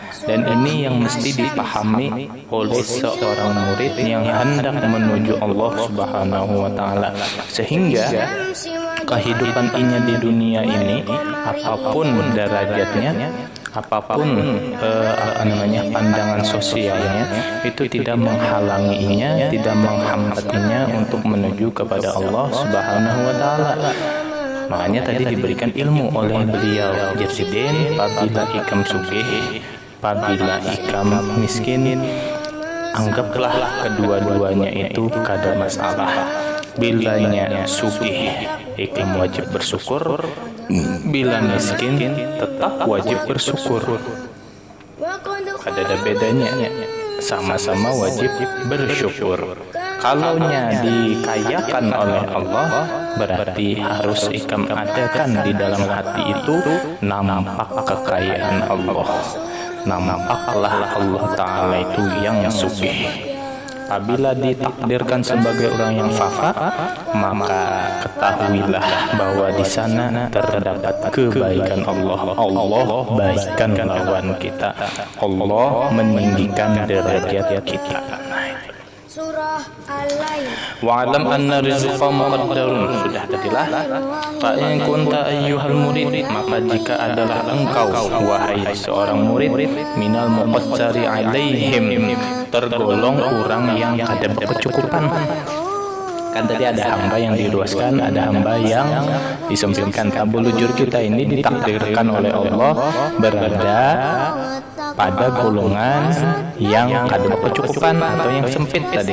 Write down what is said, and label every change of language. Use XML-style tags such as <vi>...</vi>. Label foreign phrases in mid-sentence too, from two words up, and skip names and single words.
<id>Dan ini yang mesti dipahami oleh seorang murid yang hendak menuju Allah</id> <ar>سبحانه وتعالى,</ar> <id>sehingga kehidupan ini di dunia ini, apapun derajatnya, apapun pandangan sosialnya, itu tidak menghalanginya, tidak menghambatnya untuk menuju kepada Allah</id> <ar>سبحانه وتعالى.</ar> <id>Makanya tadi diberikan ilmu oleh beliau, Jasidin,</id> <bjn>apabila ikam sugih, apabila ikam miskin, anggaplah kedua-duanya itu kada masalah.</bjn> <id>Bilanya sugih, ikam wajib bersyukur, bila miskin tetap wajib bersyukur. Ada bedanya, sama-sama wajib bersyukur. Kalaunya dikayakan oleh Allah, berarti harus ikam adakan di dalam hati itu nampak kekayaan Allah, nampaklah Allah Ta'ala itu yang sugih. Apabila ditakdirkan sebagai orang yang fakir, maka ketahuilah bahwa di sana terdapat kebaikan Allah. Allah baikkan lawan kita, Allah meninggikan derajat kita. Surah Al-Lail.</id> <ar>واعلم أن الرزق مقدر.</ar> <id>Sudah tadilah.</id> <ar>فإن كنت أيها المريد,</ar> <id>maka jika adalah engkau wahai seorang murid,</id> <ar>من المقدر عليهم,</ar> <id>tergolong orang yang ada berkecukupan. Kan tadi ada hamba yang diluaskan, ada hamba yang disempitkan. Tabulujur kita ini ditakdirkan oleh Allah berada pada golongan yang ada kecukupan atau yang sempit tadi.</id>